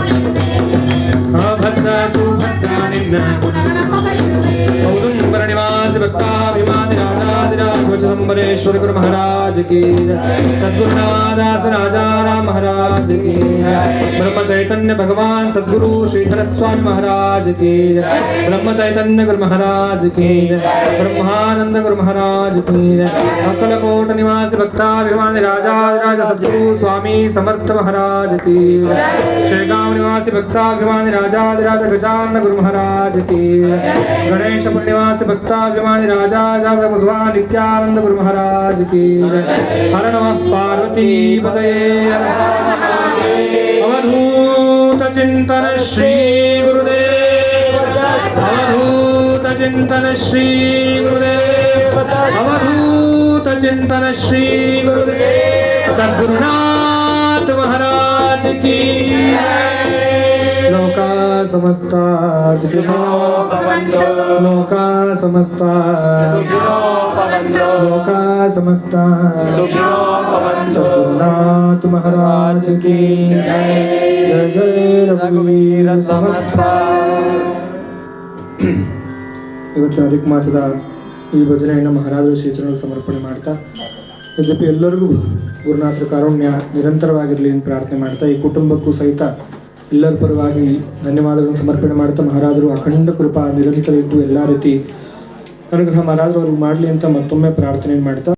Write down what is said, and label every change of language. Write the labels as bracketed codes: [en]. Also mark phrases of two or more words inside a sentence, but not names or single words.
[hi] अभद्र सुभद्र निन्न औदुंबर निवास भक्ताभिमानी राजाधिराज गुरु महाराज की सद्गुरुनादास राजा राम महाराज की ब्रह्म चैतन्य भगवान सद्गुरु श्रीधर स्वामी महाराज की ब्रह्म चैतन्य गुरु महाराज की ब्रह्मानंद गुरु महाराज की अक्कलकोट निवासी भक्ताभिमानी राजाधिराज सद्गुरु स्वामी समर्थ महाराज की शेगांव निवासी भक्ताभिमानी राजाधिराज गजानन गुरु महाराज की गणेश निवासी भक्ताभिमानी राजा भगवान नित्यानंद गुरु महाराज की हर नमः पार्वती पतये अवधूत चिंतन श्री गुरुदेव अवधूत चिंतन श्री गुरुदेव अवधूत चिंतन श्री गुरुदेव सद्गुरुनाथ महाराज की [sa] ಸಮಸ್ತ ಸುಖಿನೋ ಭವಂತು ಲೋಕ ಸಮಸ್ತ ಸುಖಿನೋ ಭವಂತು ಲೋಕ ಸಮಸ್ತ ಸುಖಿನೋ ಭವಂತು [hi] सद्गुरुनाथ महाराज की जै जय जय [sa] ರಘುವೀರ ಸಮರ್ಥ. [kn] ಇವತ್ತಿನ ಅಧಿಕ ಮಾಸದ ಈ ಭಜನೆಯನ್ನು ಮಹಾರಾಜರು ಶ್ರೀಚರಣರು ಸಮರ್ಪಣೆ ಮಾಡ್ತಾ ಯದ್ಯಪಿ ಎಲ್ಲರಿಗೂ ಗುರುನಾಥರ ಕಾರುಣ್ಯ ನಿರಂತರವಾಗಿರಲಿ ಎಂದು ಪ್ರಾರ್ಥನೆ ಮಾಡ್ತಾ ಈ ಕುಟುಂಬಕ್ಕೂ ಸಹಿತ ಎಲ್ಲರ ಪರವಾಗಿ ಧನ್ಯವಾದಗಳನ್ನು ಸಮರ್ಪಣೆ ಮಾಡ್ತಾ ಮಹಾರಾಜರು ಅಖಂಡ ಕೃಪಾ ನಿರಂತರ ಇದ್ದು ಎಲ್ಲ ರೀತಿ ಅನುಗ್ರಹ ಮಹಾರಾಜರು ಅವ್ರಿಗೆ ಮಾಡಲಿ ಅಂತ ಮತ್ತೊಮ್ಮೆ ಪ್ರಾರ್ಥನೆ ಮಾಡ್ತಾ